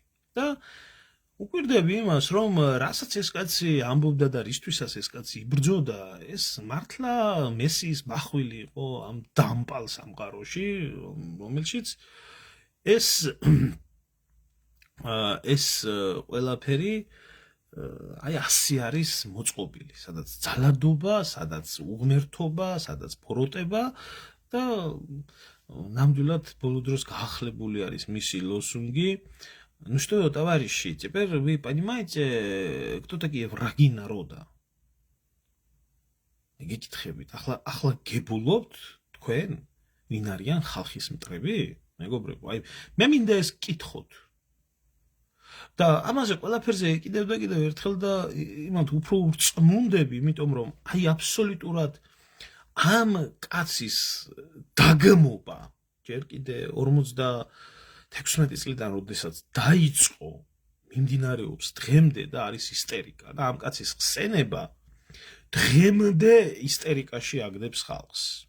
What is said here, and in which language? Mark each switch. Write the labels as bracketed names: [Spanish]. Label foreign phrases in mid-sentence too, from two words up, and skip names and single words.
[Georgian] და უკვირდები იმას, რომ რასაც ეს კაცი ამბობდა და რისთვისაც ეს კაცი იბრძოდა, ეს მართლა მესიის ბახვილი იყო ამ დამპალ სამყაროში, რომელშიც ეს ყველაფერი აი ასე არის მოწყობილი, სადაც ძალადობა, სადაც უღმერთობა, სადაც ბოროტება და ნამდვილად ბოლო დროს გაახლებული არის მისი ლозунги. [Russian] Ну что, товарищи, теперь вы понимаете, кто такие враги народа? [Georgian] Გეკითხებით, ახლა გებულობთ თქვენ, ვინ არიან ხალხის მტრები? მეგობრებო, აი მე მინდა ეს კითხოთ. და ამაზე ყველაფერზე კიდევ ერთხელ და იმათ უფრო ურწმუნდები, იმიტომ რომ აი აბსოლუტურად ამ კაცის დაგმობა ჯერ კიდე 56 წლიდან როდესაც დაიწყო, მიმდინარეობს დღემდე და არის ისტერიკა და ამ კაცის ხსენება დღემდე ისტერიკაში აგდებს ხალხს.